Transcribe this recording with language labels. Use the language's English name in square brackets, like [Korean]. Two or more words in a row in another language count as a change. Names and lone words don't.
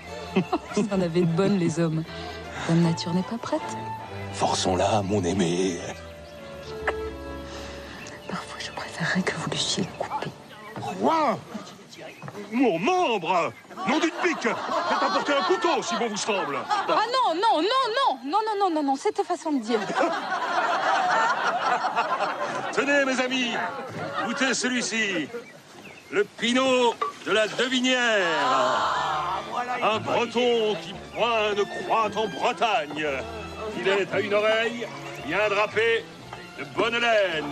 [French] Vous en avez de bonnes, les hommes. Dame Nature n'est pas prête. Forçons-la, mon aimé. Parfois, je préférerais que vous l'eussiez coupé. Quoi? Mon membre! Nom d'une pique! Faites apporter un couteau, si bon vous semble! Ah non, non, non, non, non, non, non, non, non, c'était façon de dire. Tenez, mes amis, goûtez celui-ci. Le pinot de la Devinière. Un breton qui point ne croit en Bretagne. Il est à une oreille, bien drapé, de bonne laine.